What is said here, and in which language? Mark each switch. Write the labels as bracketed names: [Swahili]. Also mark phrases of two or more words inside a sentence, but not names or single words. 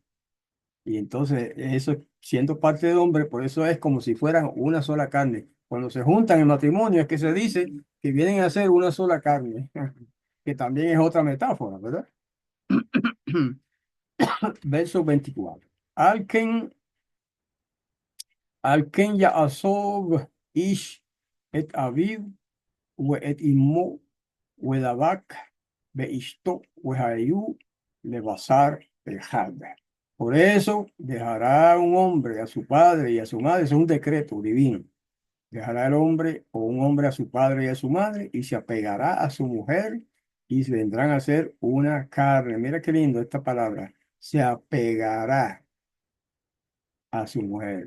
[Spanish] Y entonces, eso siendo parte del hombre, por eso es como si fueran una sola carne. Cuando se juntan en matrimonio, es que se dice que vienen a ser una sola carne, que también es otra metáfora, ¿verdad? Verso 24. [Hebrew] על כן יעזב איש את אביו ואת אמו ודבק באשתו והיו לבשר אחד. [Spanish] Por eso dejará un hombre a su padre y a su madre, es un decreto divino. Dejará el hombre o un hombre a su padre y a su madre y se apegará a su mujer y se vendrán a ser una carne. Mira qué lindo esta palabra. Se apegará a su mujer.